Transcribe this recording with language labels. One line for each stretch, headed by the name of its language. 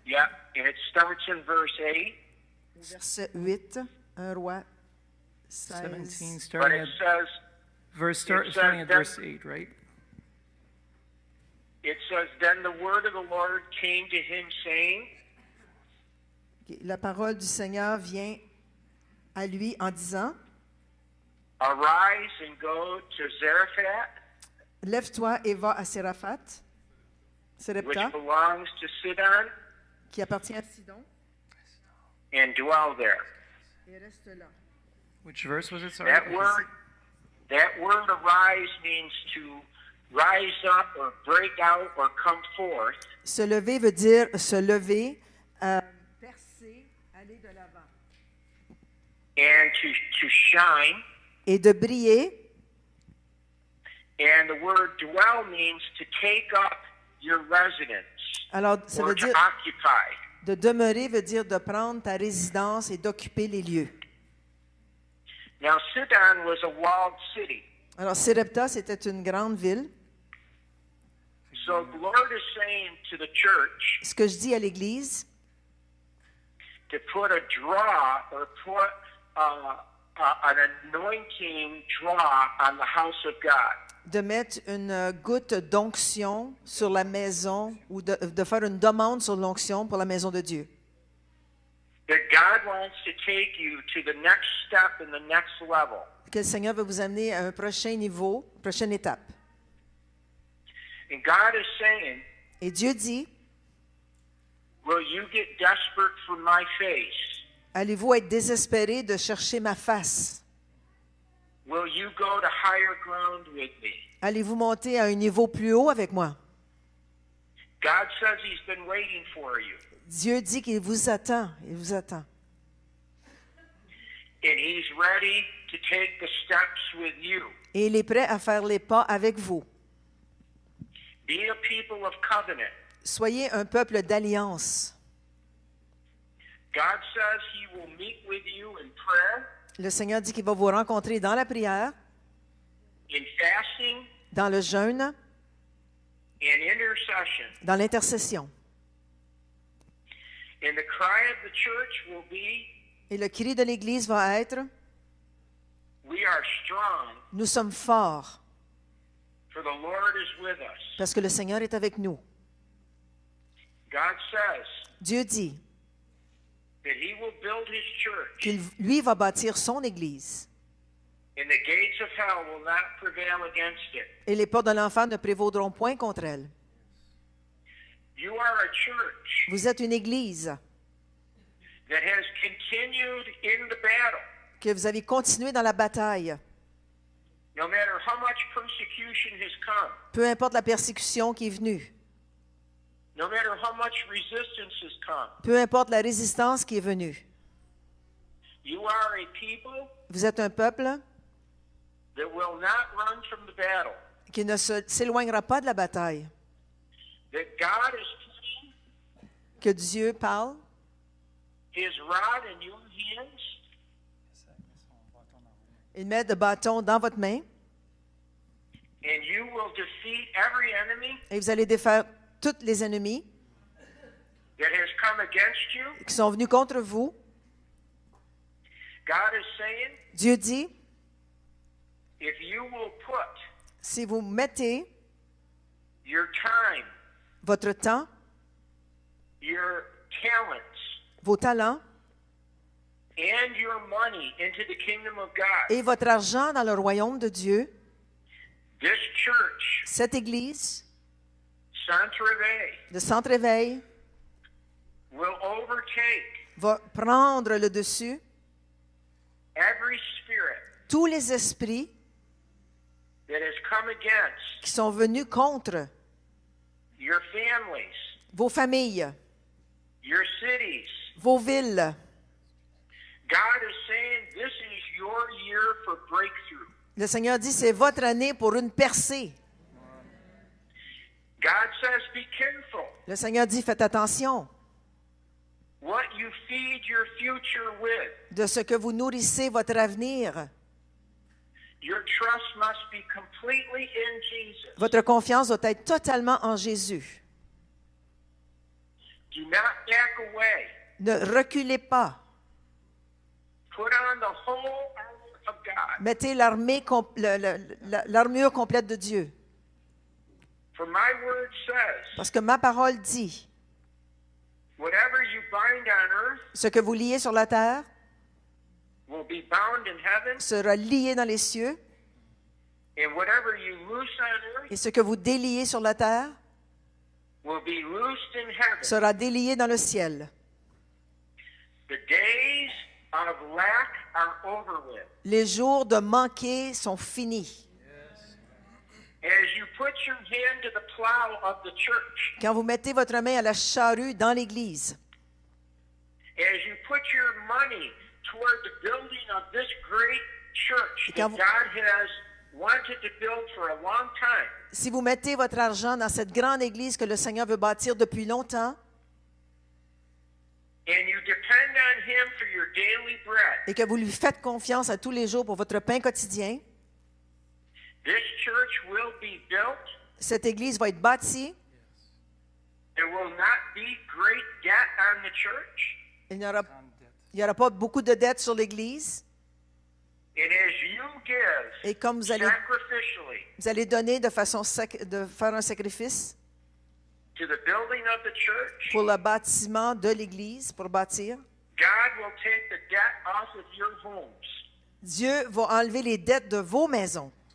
English: Yeah, and it starts in verse 8.
French: Verset 8. 1 Roi 17, 16.
English: But starting it at says, starting at verse 8, right? it says, Then the word of the Lord came to him, saying,
French: OK, la parole du Seigneur vient à lui en disant,
English: Arise and go to Zarephath,
French: lève-toi et va à Séraphat,
English: which
French: Sérepta,
English: belongs to Sidon,
French: qui appartient à Sidon,
English: and dwell there.
French: et reste là.
English: Which verse was it? Sorry. That word arise means to rise up or break out or come forth.
French: Se lever veut dire se lever, percer, aller de l'avant.
English: And to shine.
French: Et de briller.
English: And the word dwell means to take up your residence.
French: Alors, ça
English: or
French: veut
English: to
French: dire,
English: occupy.
French: de demeurer veut dire de prendre ta résidence et d'occuper les lieux.
English: Now, Sidon was a walled city.
French: Alors, Sérepta, c'était une grande ville.
English: So the Lord is saying to the church
French: Ce que je dis à l'Église,
English: to put a draw or put an anointing draw on the house of God.
French: de mettre une goutte d'onction sur la maison ou de faire une demande sur l'onction pour la maison de Dieu.
English: That God wants to take you to the next step and the next level.
French: Que le Seigneur va vous amener à un prochain niveau, prochaine étape.
English: And God is saying
French: Et Dieu dit,
English: Will you get desperate for my face?
French: Allez-vous être désespéré de chercher ma face?
English: Will you go to higher ground with me?
French: Allez-vous monter à un niveau plus haut avec moi?
English: God says he's been waiting for you.
French: Dieu dit qu'il vous attend. Il vous attend.
English: And he's ready to take the steps with you.
French: Et il est prêt à faire les pas avec vous.
English: Be a people of covenant.
French: Soyez un peuple d'alliance.
English: God says he will meet with you in prayer,
French: Le Seigneur dit qu'il va vous rencontrer dans la prière,
English: in fasting,
French: dans le jeûne,
English: and intercession.
French: dans l'intercession.
English: And the cry of the church will be,
French: Et le cri de l'Église va être,
English: we are strong,
French: nous sommes forts,
English: for the Lord is with us.
French: parce que le Seigneur est avec nous.
English: God says
French: Dieu dit
English: that he will build his church,
French: qu'il, lui, va bâtir son Église.
English: and the gates of hell will not prevail against it.
French: Et les portes de l'enfer ne prévaudront point contre elle.
English: You are a church
French: Vous êtes une Église
English: that has continued in the battle.
French: que vous avez continué dans la bataille.
English: No matter how much persecution has come,
French: Peu importe la persécution qui est venue.
English: no matter how much resistance has come,
French: Peu importe la résistance qui est venue.
English: you are a people
French: Vous êtes un peuple
English: that will not run from the battle.
French: qui ne s'éloignera pas de la bataille.
English: That God is putting
French: Que Dieu parle,
English: his rod in your hands,
French: il met de bâton dans votre main
English: and you will defeat every enemy
French: et vous allez défaire tous les ennemis
English: that has come against you.
French: qui sont venus contre vous.
English: God is saying,
French: Dieu dit,
English: if you will put
French: si vous mettez
English: your time,
French: votre temps,
English: your talents,
French: vos talents
English: and your money into the kingdom of God,
French: et votre argent dans le royaume de Dieu,
English: this church,
French: cette Église Centre Réveil, de Centre Éveil
English: will overtake
French: va prendre le dessus.
English: every spirit
French: Tous les esprits
English: that has come against
French: qui sont venus contre
English: your families,
French: vos familles,
English: your cities.
French: vos villes.
English: God is saying this is your year for breakthrough.
French: Le Seigneur dit, c'est votre année pour une percée.
English: God says be careful
French: Le Seigneur dit, faites attention
English: what you feed your future with.
French: de ce que vous nourrissez votre avenir.
English: Your trust must be completely in Jesus.
French: Votre confiance doit être totalement en Jésus.
English: Do not back away.
French: Ne reculez pas.
English: Put on the whole armor of God.
French: Mettez l'armure complète de Dieu.
English: For my word says,
French: Parce que ma parole dit,
English: whatever you bind on earth
French: ce que vous liez sur la terre
English: will be bound in heaven,
French: sera lié dans les cieux,
English: and whatever you loose on earth
French: et ce que vous déliez sur la terre
English: will be loosed in heaven.
French: sera délié dans le ciel.
English: The days of lack are over with.
French: Les jours de manquer sont finis.
English: As you put your hand to the plow of the church,
French: Quand vous mettez votre main à la charrue dans l'Église,
English: as you put your money toward the building of this great church that God has wanted to build for a long time,
French: si vous mettez votre argent dans cette grande Église que le Seigneur veut bâtir depuis longtemps,
English: and you depend on Him for your daily bread,
French: et que vous lui faites confiance à tous les jours pour votre pain quotidien,
English: this church will be built.
French: cette Église va être bâtie.
English: There will not be great debt on the church.
French: Il n'y aura pas beaucoup de dettes sur l'Église.
English: And as you give
French: Et comme vous allez donner de façon de faire un sacrifice
English: to the building of the church,
French: pour le bâtiment de l'Église, pour bâtir,
English: God will take the debt off of your homes.
French: Dieu va enlever les dettes de vos maisons.